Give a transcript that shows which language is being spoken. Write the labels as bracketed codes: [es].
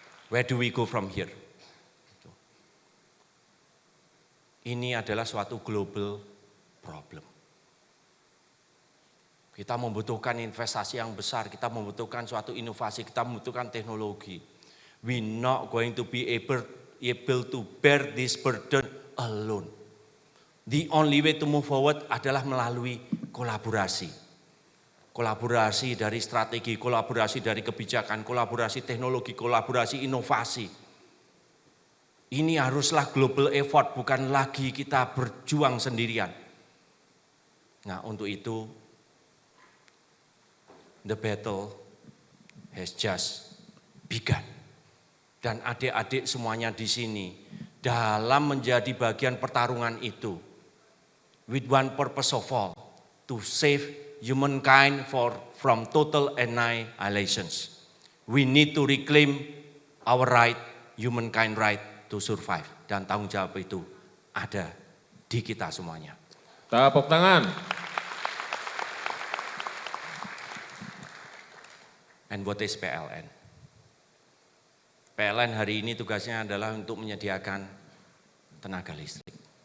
[en] Where do we go from here? [id] Ini adalah suatu global problem. Kita membutuhkan investasi yang besar, kita membutuhkan suatu inovasi, kita membutuhkan teknologi. [en] We not going to be able to bear this burden alone. The only way to move forward [id] adalah melalui kolaborasi. Kolaborasi dari strategi, kolaborasi dari kebijakan, kolaborasi teknologi, kolaborasi inovasi. Ini haruslah global effort, bukan lagi kita berjuang sendirian. Nah, untuk itu, [en] the battle has just begun. [id] Dan adik-adik semuanya di sini, dalam menjadi bagian pertarungan itu, [en] with one purpose of all, to save humankind from total annihilations. We need to reclaim our right, humankind right to survive. [id] Dan tanggung jawab itu ada di kita semuanya. Tepuk tangan. [en] And what is PLN? [id] PLN hari ini tugasnya adalah untuk menyediakan tenaga listrik.